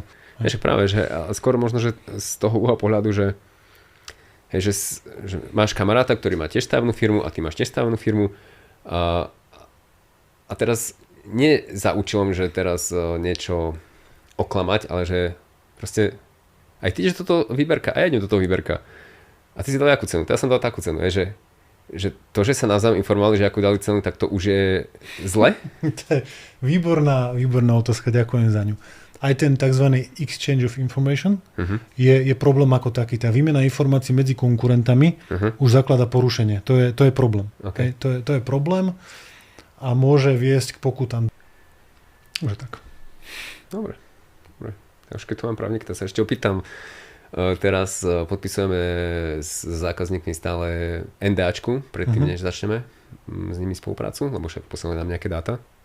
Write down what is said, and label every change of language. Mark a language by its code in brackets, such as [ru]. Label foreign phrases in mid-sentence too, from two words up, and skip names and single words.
[sk] Ešte práve, že skôr možno, že z toho uhla pohľadu, že máš kamaráta, ktorý má tiež stavebnú firmu a ty máš tiež stavebnú firmu a teraz nie za účelom, že teraz niečo oklamať, ale že proste aj ty, že toto výberka, a ja idem do toho výberka. A ty si dal akú cenu? Ja som dal takú cenu, že to, že sa navzájom informovali, že akú dali cenu, tak to už je zle? To je výborná otázka, ďakujem za ňu. Aj ten tzv. [en] Exchange of information [sk] je problém ako taký. Tá výmena informácií medzi konkurentami už zaklada porušenie. To je problém. Okay. To je problém a môže viesť k pokutám. Už tak. Dobre. Už keď tu mám právnik, tak sa ešte opýtam. Teraz podpisujeme s zákazníkmi stále NDAčku, predtým než začneme s nimi spoluprácu, lebo však posielame nám nejaké dáta.